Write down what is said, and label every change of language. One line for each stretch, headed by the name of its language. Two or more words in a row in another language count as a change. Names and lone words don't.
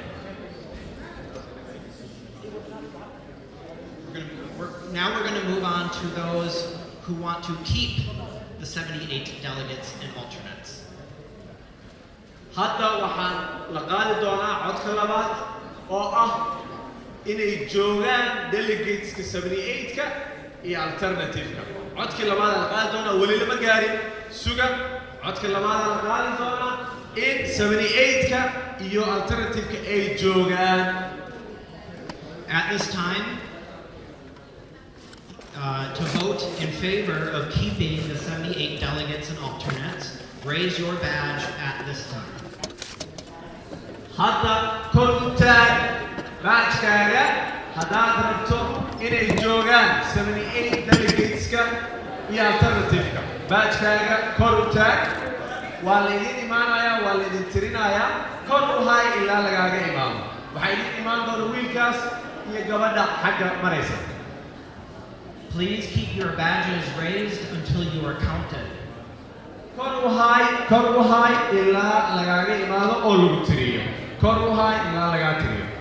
English: Now we're going to move on to those who want to keep the 78 delegates and alternates.
Somali: hadda waxaan la qaadi doonaa codka labaad oo ah inay joogaan delegateska 78-ka iyo alternative-ka. codkii labaad la qaadi doonaa weli lama gaarin. suga codka labaad la qaadi doonaa in 78-ka iyo alternative-ka ay joogaan.
English: At this time, to vote in favor of keeping the 78 delegates and alternates, raise your badge at this time.
Somali: hadda kor u taag baajkaaga haddaad rabto inay joogaan 78 delegateska iyo alternative-ka. baajkaaga kor u taag. waa laydin imaanayaa, waa laydin tirinayaa. kor u hay ilaa lagaaga imaado. waxaa idin imaan doona wiilkaas iyo gabadha xagga maraysa.
English: Please keep your badges raised until you are counted.
Somali: kor u hay ilaa lagaaga imaado oo lagu tiriyo. kor u hay ilaa lagaa tiriyo.